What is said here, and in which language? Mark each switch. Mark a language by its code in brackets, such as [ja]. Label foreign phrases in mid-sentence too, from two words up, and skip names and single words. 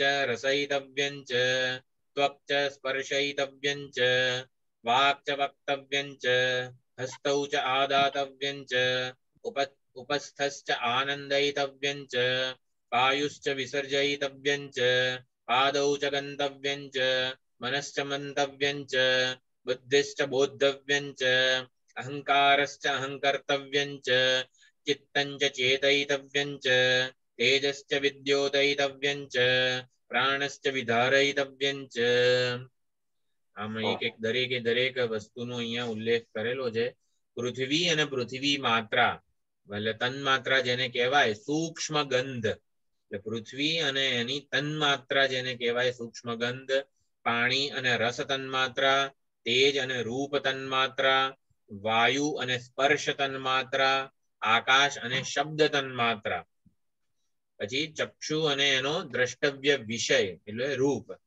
[sa] રસયિતવ્યં ચ, ત્વક્ ચ સ્પર્શયિતવ્યં ચ, વાક્ ચ વક્તવ્યં ચ, હસ્તૌ ચ આદાતવ્યં ચ, ઉપસ્થશ્ચ આનંદયિતવ્યં ચ, પાયુશ્ચ વિસર્જયિતવ્યં ચ, પાદૌ ચ ગन्तવ્યં ચ, मनश्च मन्तव्यं च, बुद्धिश्च बोद्धव्यं च, अहङ्कारश्च अहङ्कर्तव्यं च, चित्तं च चेतयितव्यं च, तेजश्च विद्योतयितव्यं च, प्राणश्च विधारयितव्यं च. [gu] આમ એક દરેક વસ્તુનો અહીંયા ઉલ્લેખ કરેલો છે. પૃથ્વી અને પૃથ્વી માત્રા, એટલે તન્માત્રા જેને કહેવાય સૂક્ષ્મ ગંધ, એટલે પૃથ્વી અને એની તન્માત્રા જેને કહેવાય સૂક્ષ્મ ગંધ, પાણી અને રસ તન્માત્રા, તેજ અને રૂપ તન્માત્રા, વાયુ અને સ્પર્શ તન્માત્રા, આકાશ અને શબ્દ તન્માત્રા, પછી ચક્ષુ અને એનો દ્રષ્ટવ્ય વિષય એટલે રૂપ,